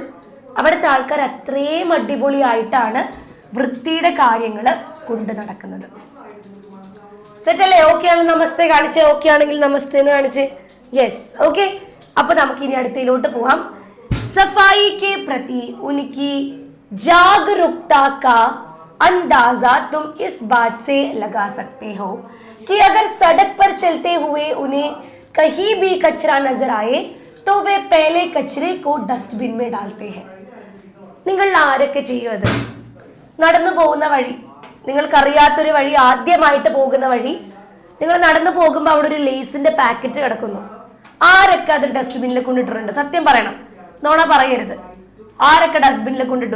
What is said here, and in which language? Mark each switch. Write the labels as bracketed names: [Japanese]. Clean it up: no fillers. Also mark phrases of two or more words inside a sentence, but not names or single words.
[Malayalam] അവിടുത്തെ ആൾക്കാർ അത്രയും അടിപൊളിയായിട്ടാണ് വൃത്തിയുടെ കാര്യങ്ങൾ കൊണ്ട് നടക്കുന്നത്. സെറ്റ് അല്ലേ? ഓക്കെ ആണ് നമസ്തേ കാണിച്ചേ, ഓക്കെ ആണെങ്കിൽ നമസ്തേ എന്ന് കാണിച്ചേ. [English] Yes, okay. [Malayalam] അപ്പൊ നമുക്ക് ഇനി അടുത്തയിലോട്ട് പോവാം. [Hindi] सफ़ाई के प्रति उनकी जागरूकता का अंदाजा तुम इस बात से लगा सकते हो कि अगर सड़क पर चलते हुए उन्हें कहीं भी कचरा नजर आए तो वे पहले कचरे को डस्टबिन में डालते हैं. [Malayalam] നിങ്ങൾ ആരൊക്കെ ചെയ്യും അത്? നടന്നു പോകുന്ന വഴി, നിങ്ങൾക്കറിയാത്തൊരു വഴി, ആദ്യമായിട്ട് പോകുന്ന വഴി, നിങ്ങൾ നടന്നു പോകുമ്പോൾ അവിടെ ഒരു ലേസിന്റെ പാക്കറ്റ് കിടക്കുന്നു. ആരൊക്കെ അത് ഡസ്റ്റ്ബിനിൽ കൊണ്ടിട്ടുണ്ട്? സത്യം പറയണം, നോണ പറയരുത്. ആരൊക്കെ ഡസ്റ്റ്ബിനിൽ കൊണ്ടിടും?